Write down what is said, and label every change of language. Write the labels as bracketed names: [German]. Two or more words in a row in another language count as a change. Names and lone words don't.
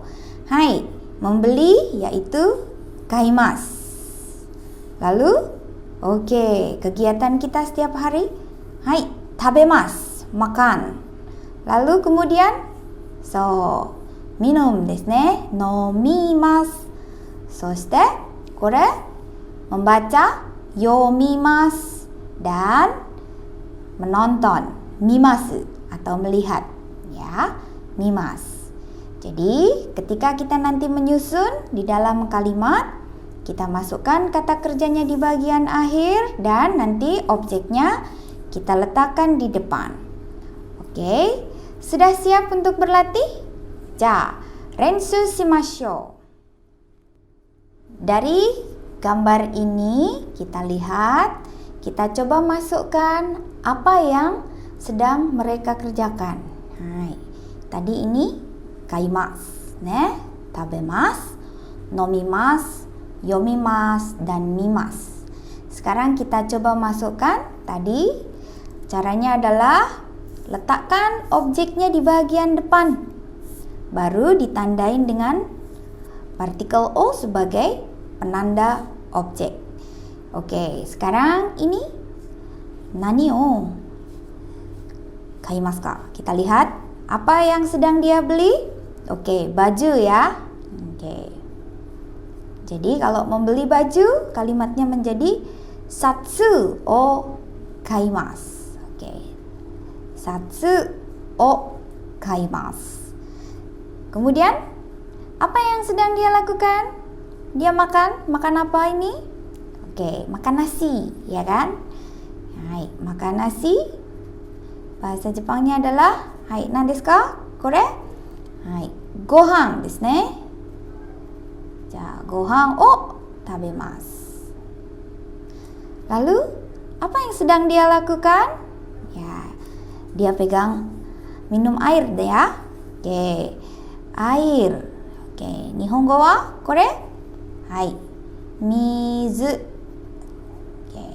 [Indonesian] Hai, membeli yaitu kaimasu. Lalu, oke, kegiatan kita setiap hari. Hai, tabemasu, makan. Lalu kemudian minum [Japanese] ですね. [Indonesian] Nomimasu. [Japanese] そして、これ [Indonesian] membaca, yomimasu, dan menonton, mimasu atau melihat, ya, mimasu. Jadi, ketika kita nanti menyusun di dalam kalimat, kita masukkan kata kerjanya di bagian akhir dan nanti objeknya kita letakkan di depan. Oke. Sudah siap untuk berlatih? [Japanese] じゃ、練習しましょう. [Indonesian] Dari gambar ini kita lihat, kita coba masukkan apa yang sedang mereka kerjakan. [Japanese] Hai, [Indonesian] tadi ini [Japanese] 買います、ね、食べます、飲みます、読みます, [Indonesian] dan mimasu. Sekarang kita coba masukkan. Tadi caranya adalah letakkan objeknya di bagian depan, baru ditandain dengan partikel o sebagai penanda objek. Oke, sekarang ini [Japanese] 何を買いますか? [Indonesian] Kita lihat apa yang sedang dia beli. Oke, baju ya. Oke. Jadi kalau membeli baju, kalimatnya menjadi [Japanese] シャツを買います. シャツを買います. [Indonesian] Kemudian, apa yang sedang dia lakukan? dia makan apa ini? Oke, makan nasi, ya kan? Hai, makan nasi. Bahasa Jepangnya adalah hai, [Japanese] 何ですか？これ? Hai, ご飯ですね. じゃ、ご飯を食べます. [Indonesian] Lalu, apa yang sedang dia lakukan? Ya, dia pegang minum air deh ya. Oke, air. Oke, [Japanese] 日本語はこれ? [Indonesian] Hai, mizu. Oke.